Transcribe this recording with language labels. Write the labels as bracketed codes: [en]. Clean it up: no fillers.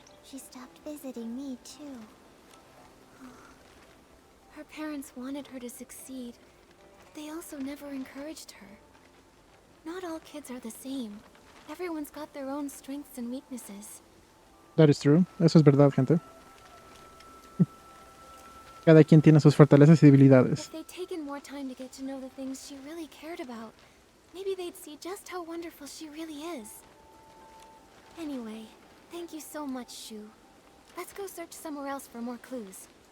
[en] She stopped visiting me too. Her parents wanted her to succeed, but they also never encouraged her. Not all kids are the same. Everyone's got their own strengths and weaknesses. That is true. [es] Eso es verdad, gente. Cada quien tiene sus fortalezas y debilidades. [en] If they'd taken more time to get to know the things she really cared about, maybe they'd see just how wonderful she really is. Anyway, thank you so much, Shu. Let's go search somewhere else for more clues.